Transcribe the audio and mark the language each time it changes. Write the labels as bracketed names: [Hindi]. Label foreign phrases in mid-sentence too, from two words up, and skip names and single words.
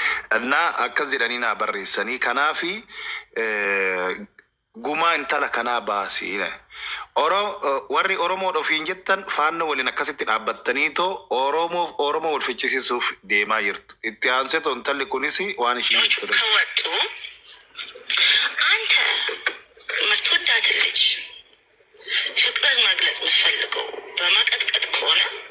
[Oromo] Dhannaa akkas jedhanii naa barreessanii. Kanaafi, eh, Gumaa intala kanaa baasii, ne? Oro-, eh, warri Oromoo ofiin jettan faannoo waliin akkasitti dhaabbattanii too Oromoof-, Oromoo wal fichisiisuuf deemaa jirtu. Itti aansee too intalli kunis waan ishii jettu dha. [Amharic] ከወጡ አንተ የምትወዳትን ልጅ ፍቅርን መግለጽ የምትፈልገው በመቀጥቀጥ ከሆነ